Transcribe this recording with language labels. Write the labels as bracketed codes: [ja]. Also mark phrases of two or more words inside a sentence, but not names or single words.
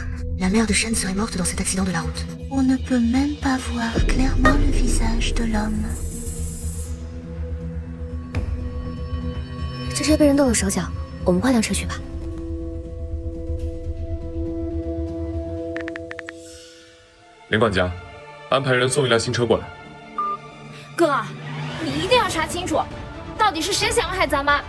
[fr] La mère de Shen serait morte dans cet accident de la route. On ne peut même pas voir clairement le visage de l'homme. [zh] 这车被人动了手脚，我们换辆车去吧。林管家，安排人送一辆新车过来。哥，你一定要查清楚，到底是谁想要害咱妈？